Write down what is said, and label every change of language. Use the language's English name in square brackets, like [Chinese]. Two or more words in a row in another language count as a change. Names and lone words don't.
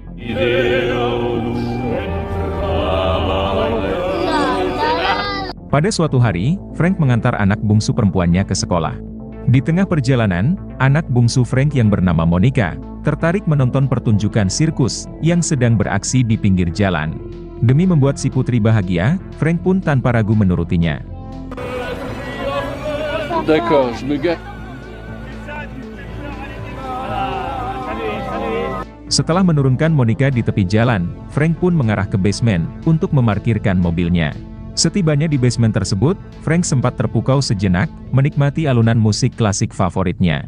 [Indonesian] Pada suatu hari, Frank mengantar anak bungsu perempuannya ke sekolah. Di tengah perjalanan, anak bungsu Frank yang bernama Monica, tertarik menonton pertunjukan sirkus yang sedang beraksi di pinggir jalan. Demi membuat si putri bahagia, Frank pun tanpa ragu menurutinya. [French] D'accord, je me gare. [Indonesian] Setelah menurunkan Monica di tepi jalan, Frank pun mengarah ke basement untuk memarkirkan mobilnya. Setibanya di basement tersebut, Frank sempat terpukau sejenak, menikmati alunan musik klasik favoritnya.